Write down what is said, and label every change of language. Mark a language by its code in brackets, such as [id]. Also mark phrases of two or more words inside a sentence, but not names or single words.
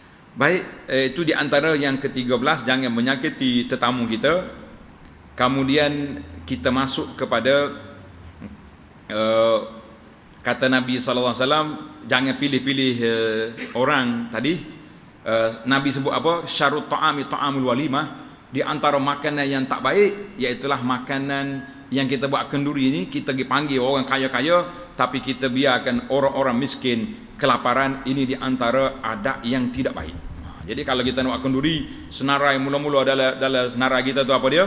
[ms] Baik, itu di antara yang ke-13, jangan menyakiti tetamu kita. Kemudian kita masuk kepada kata Nabi [ar] صلى الله عليه وسلم, [ms] jangan pilih-pilih orang tadi. Nabi sebut apa? [ar] شر الطعام طعام الوليمة. [ms] Di antara makanan yang tak baik iaitulah makanan yang kita buat kenduri ini, kita dipanggil orang kaya-kaya tapi kita biarkan orang-orang miskin kelaparan. Ini di antara adab yang tidak baik. Jadi kalau kita nak buat kenduri, senarai mula-mula dalam senarai kita tu apa dia?